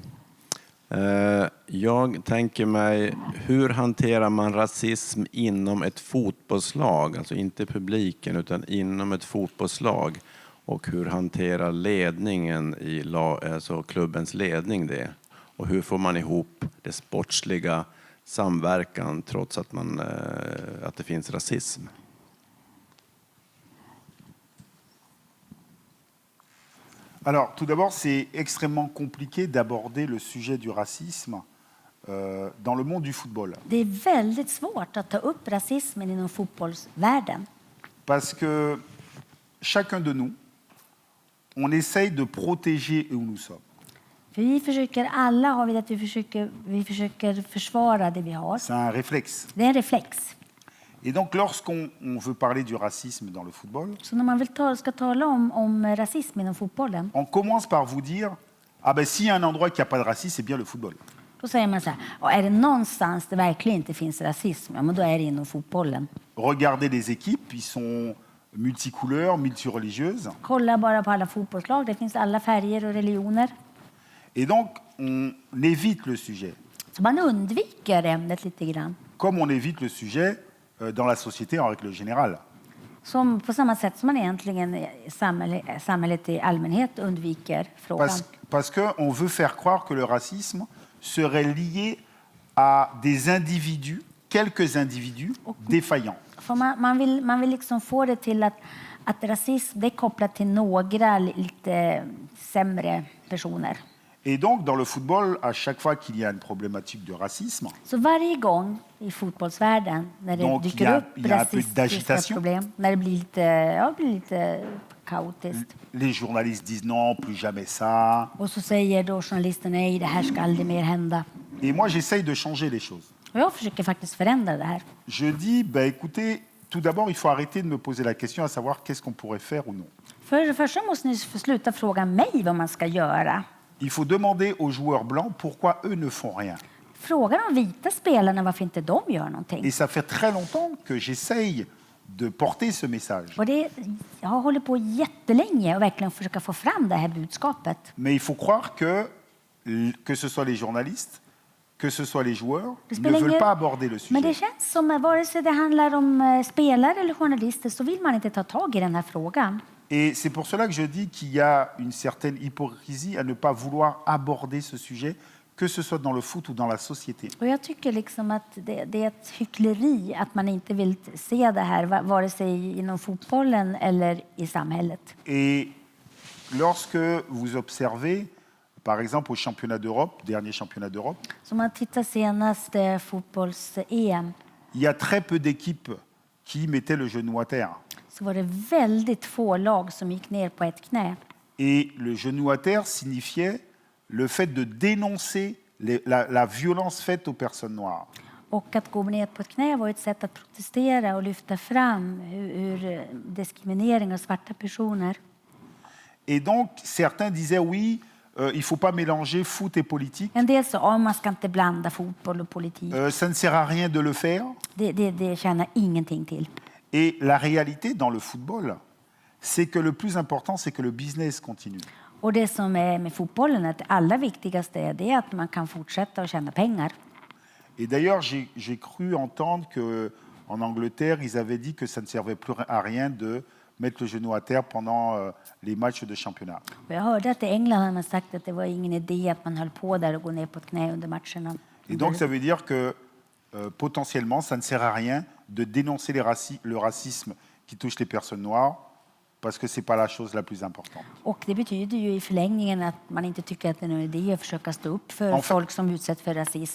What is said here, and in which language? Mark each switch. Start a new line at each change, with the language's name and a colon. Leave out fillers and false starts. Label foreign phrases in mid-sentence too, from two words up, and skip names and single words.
Swedish: Jag tänker mig, hur hanterar man rasism inom ett fotbollslag? Alltså inte publiken utan inom ett fotbollslag. Och hur hanterar ledningen alltså klubbens ledning det? Och hur får man ihop det sportsliga samverkan trots att det finns rasism?
French: Alors, tout d'abord, c'est extrêmement compliqué d'aborder le sujet du racisme dans le monde du football.
Swedish: Det är väldigt svårt att ta upp rasismen inom fotbollsvärlden.
French: Parce que chacun de nous, on essaye de protéger où nous sommes.
Swedish: För vi försöker, alla har vi försöker försvara det vi har.
French: C'est un réflexe.
Swedish: Det är en reflex.
French: Et donc, lorsqu'on veut parler du racisme dans le football,
Swedish: Så när man ska tala om rasism inom fotbollen,
French: on commence par vous dire ah ben s'il y a un endroit qui n'a pas de racisme, c'est bien le football.
Swedish: då säger man så här, "Ja, är det någonstans det verkligen inte finns rasism, ja, men då är det inom fotbollen."
French: Regardez les équipes, ils sont multicouleurs, multireligieuses.
Swedish: Kolla bara på alla fotbollslag, det finns alla färger och religioner.
French: Et donc, on évite le sujet.
Swedish: Så man undviker ämnet lite grann.
French: Comme on évite le sujet dans la société en règle générale.
Swedish: Som på samma sätt som man egentligen i samhället i allmänhet undviker frågan.
French: Parce qu'on veut faire croire que le racisme serait lié à des individus, quelques individus défaillants.
Swedish: För man vill liksom få det till att rasism det är kopplat till några lite sämre personer.
French: Et donc, dans le football, à chaque fois qu'il y a une problématique de racisme,
Swedish: Så varje gång i fotbollsvärlden när det
French: Donc,
Swedish: dyker upp
French: il y a un peu
Swedish: rasistiska
French: d'agitation.
Swedish: problem, när det blir lite kaotiskt.
French: les journalistes disent non, plus jamais ça.
Swedish: Och så säger då journalisten nej, det här ska aldrig mer hända.
French: Et moi, j'essaye de changer les choses.
Swedish: Och jag försöker faktiskt förändra det här.
French: Je dis, bah, écoutez, tout d'abord, il faut arrêter de me poser la question à savoir qu'est-ce qu'on pourrait faire ou non.
Swedish: För det första måste ni sluta fråga mig vad man ska göra.
French: Il faut demander aux joueurs blancs pourquoi eux ne font rien.
Swedish: Fråga de vita spelarna varför inte de gör någonting.
French: Et ça fait très longtemps que j'essaye de porter ce message.
Swedish: Och jag har hållit på jättelänge och verkligen försöka få fram det här budskapet.
French: Mais il faut croire que ce soit les journalistes, que ce soit les joueurs,
Swedish: Det
French: ne
Swedish: spelar
French: veulent
Swedish: ingen-
French: pas aborder le
Swedish: Men det
French: sujet.
Swedish: känns som att vare sig det handlar om spelare eller journalister så vill man inte ta tag i den här frågan.
French: Et c'est pour cela que je dis qu'il y a une certaine hypocrisie à ne pas vouloir aborder ce sujet, que ce soit dans le foot ou dans la société.
Swedish: Och jag tycker liksom att det är ett hyckleri att man inte vill se det här vare sig inom fotbollen eller i samhället.
French: Et lorsque vous observez, par exemple au championnat d'Europe, dernier championnat d'Europe,
Swedish: Så om man tittar senaste fotbolls-EM
French: il y a très peu d'équipes qui mettaient le genou à terre.
Swedish: så var det väldigt få lag som gick ner på ett knä.
French: Et le genou à terre signifiait le fait de dénoncer la violence faite aux personnes noires.
Swedish: Och att gå ner på ett knä var ett sätt att protestera och lyfta fram hur diskriminering av svarta personer.
French: Et donc, certains disaient oui, il ne faut pas mélanger foot et politique.
Swedish: En del sa att man ska inte blanda fotboll och politik.
French: Ça ne sert à rien de le faire.
Swedish: Det tjänar ingenting till.
French: Et la réalité dans le football, c'est que le plus important, c'est que le business continue.
Swedish: Och det som är med fotbollen, att det allra viktigaste är det att man kan fortsätta och tjäna pengar.
French: Et d'ailleurs, j'ai cru entendre qu'en Angleterre, ils avaient dit que ça ne servait plus à rien de mettre le genou à terre pendant les matchs de championnat.
Swedish: Och jag hörde att i England hade man sagt att det var ingen idé att man höll på där och gå ner på ett knä under matcherna.
French: Et donc, ça veut dire que potentiellement, ça ne sert à rien de dénoncer le racisme qui touche les personnes noires, parce que ce n'est pas la chose la plus importante.
Swedish: Och det betyder ju i förlängningen att man inte tycker att det är någon idé att försöka stå upp för folk som utsätts för rasism.